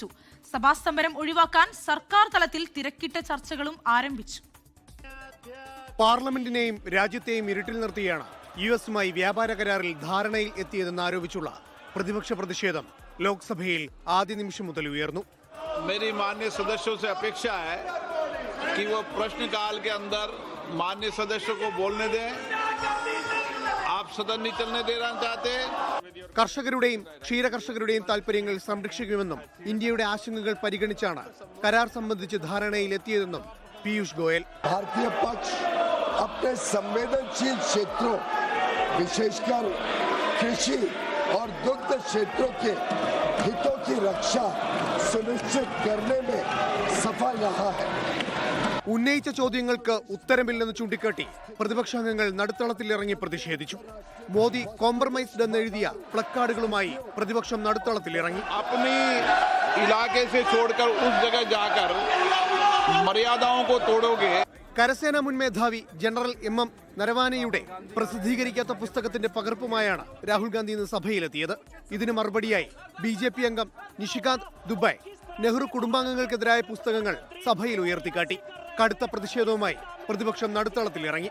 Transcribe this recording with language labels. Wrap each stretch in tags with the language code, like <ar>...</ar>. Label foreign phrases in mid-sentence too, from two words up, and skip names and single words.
<ml>സഭാസ്തംഭനം ഒഴിവാക്കാൻ സർക്കാർ തലത്തിൽ തിരക്കിട്ട ചർച്ചകളും ആരംഭിച്ചു. പാർലമെന്റിനെയും രാജ്യത്തെയും ഇരുട്ടിൽ നിർത്തിയാണ് US-യുമായി വ്യാപാര കരാറിൽ ധാരണയിൽ എത്തിയതെന്ന് ആരോപിച്ചുള്ള പ്രതിപക്ഷ പ്രതിഷേധം ലോക്സഭയിൽ ആദ്യ നിമിഷം മുതൽ ഉയർന്നു.</ml> <hi>मेरी माननीय सदस्यों से अपेक्षा है कि वो प्रश्नकाल के अंदर माननीय सदस्यों को बोलने दें। आप सदन नहीं चलने देना चाहते।</hi> <ml>കർഷകരുടെയും ക്ഷീരകർഷകരുടെയും താൽപര്യങ്ങൾ സംരക്ഷിക്കുമെന്നും ഇന്ത്യയുടെ ആശങ്കകൾ പരിഗണിച്ചാണ് കരാർ സംബന്ധിച്ച് ധാരണയിലെത്തിയതെന്നും പീയൂഷ് ഗോയൽ.</ml> <hi>भारतीय पक्ष अपने संवेदनशील क्षेत्रों विशेषकर कृषि और दुग्ध क्षेत्रों के हितों की रक्षा सुनिश्चित करने में सफल रहा है.</hi> <ml>ഉന്നയിച്ച ചോദ്യങ്ങൾക്ക് ഉത്തരമില്ലെന്ന് ചൂണ്ടിക്കാട്ടി പ്രതിപക്ഷാംഗങ്ങൾ നടുത്തളത്തിലിറങ്ങി പ്രതിഷേധിച്ചു. മോദി കോംപ്രമൈസ്ഡ് എന്നെഴുതിയ പ്ലക്കാർഡുകളുമായി പ്രതിപക്ഷം നടുത്തളത്തിലിറങ്ങി.</ml> <hi>अपनी इलाके से छोड़कर उस जगह जाकर मर्यादाओं को तोड़ोगे.</hi> <ml>കരസേനാ മുൻ മേധാവി ജനറൽ MM നരവാനെയുടെ പ്രസിദ്ധീകരിക്കാത്ത പുസ്തകത്തിന്റെ പകർപ്പുമായാണ് രാഹുൽ ഗാന്ധി ഇന്ന് സഭയിലെത്തിയത്. ഇതിന് മറുപടിയായി BJP അംഗം നിഷികാന്ത് ദുബായ് നെഹ്റു കുടുംബാംഗങ്ങൾക്കെതിരായ പുസ്തകങ്ങൾ സഭയിൽ ഉയർത്തിക്കാട്ടി. കടുത്ത പ്രതിഷേധവുമായി പ്രതിപക്ഷം നടുത്തളത്തിലിറങ്ങി.</ml>